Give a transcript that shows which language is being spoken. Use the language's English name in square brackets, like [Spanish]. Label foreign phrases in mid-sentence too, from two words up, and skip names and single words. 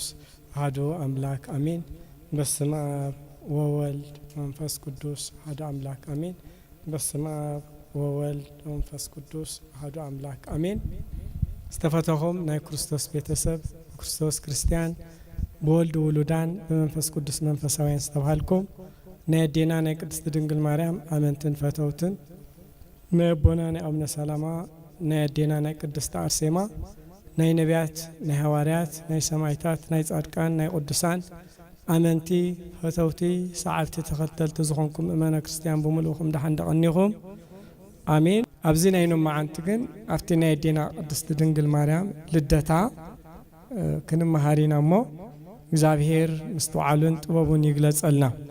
[Geez] አሐዱ አምላክ አሜን። በስመ አብ ወወልድ ወመንፈስ ቅዱስ አሐዱ አምላክ አሜን። በስመ አብ ወወልድ ወመንፈስ ቅዱስ አሐዱ አምላክ [Tigrinya] አሜን። ዝተፈተኹም ናይ ክርስቶስ ቤተሰብ ክርስቶስ ክርስቲያን በወልድ ውሉዳን በመንፈስ ቅዱስ መንፈሳውያን ዝተባሃልኩም ናይ አዴና ናይ ቅድስት ድንግል ማርያም አመንትን ፈተውትን ናይ አቦና ናይ አቡነ ሰላማ ናይ አዴና ናይ ቅድስት አርሴማ ናይ ነቢያት ናይ ሐዋርያት ናይ ሰማዕታት ናይ ጻድቃን ናይ ቅዱሳን አመንቲ ፈተውቲ ሰዓብቲ ተኸተልቲ ዝኾንኩም እመነ ክርስቲያን ብምሉእኹም ዳሓን ደቐኒኹም አሜን። ኣብዚ ናይ ኖም መዓንቲ ግን ኣብቲ ናይ አዴና ቅድስት ድንግል ማርያም ልደታ ክንመሃሪና እሞ እግዚአብሔር ምስተዋዕሉን ጥበቡን ይግለጸልና።